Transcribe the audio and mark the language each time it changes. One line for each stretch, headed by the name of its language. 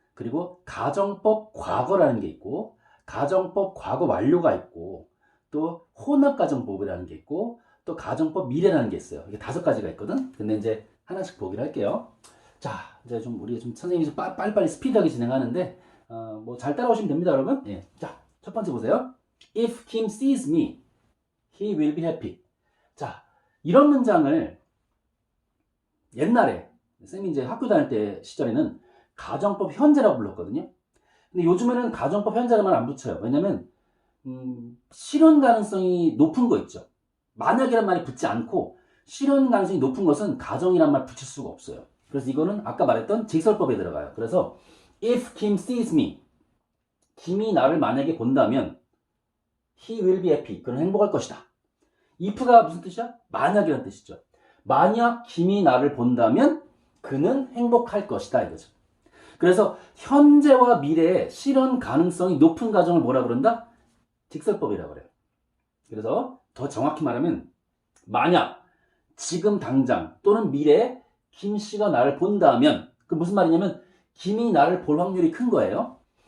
Korean: 그리고 가정법 과거라는 게 있고 가정법 과거 완료가 있고 또 혼합가정법이라는 게 있고 또 가정법 미래라는 게 있어요. 이게 5가지가 있거든. 근데 이제 하나씩 보기로 할게요. 자, 이제 우리 선생님이 좀 빨리빨리 스피드하게 진행하는데 뭐 잘 따라오시면 됩니다, 여러분. 예. 자, 첫 번째 보세요.
English: If Kim sees me, he will be happy.
Korean: 자, 이런 문장을 옛날에 쌤이 이제 학교 다닐 때 시절에는 가정법 현재라고 불렀거든요. 근데 요즘에는 가정법 현재라는 말 안 붙여요. 왜냐면 실현 가능성이 높은 거 있죠. 만약이란 말이 붙지 않고 실현 가능성이 높은 것은 가정이란 말 붙일 수가 없어요. 그래서 이거는 아까 말했던 직설법에 들어가요. 그래서
English: if Kim sees me,
Korean: 김이 나를 만약에 본다면
English: he will be happy.
Korean: 그는 행복할 것이다. if가 무슨 뜻이야? 만약이라는 뜻이죠. 만약 김이 나를 본다면 그는 행복할 것이다 이거죠. 그래서 현재와 미래의 실현 가능성이 높은 가정을 뭐라 그런다? 직설법이라고 그래요. 그래서 더 정확히 말하면 만약 지금 당장 또는 미래에 김 씨가 나를 본다면 그 무슨 말이냐면 김이 나를 볼 확률이 큰 거예요.